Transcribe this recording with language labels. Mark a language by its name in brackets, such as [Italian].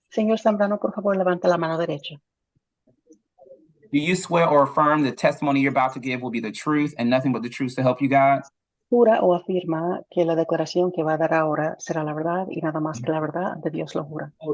[Spanish] Señor Zambrano, por favor, levante la mano derecha. [English] Do you swear or affirm the testimony you're about to give will be the truth and nothing but the truth to help you God? [Spanish] Jura o afirma que la declaración que va a dar ahora será la verdad y nada más que la verdad de Dios lo jura.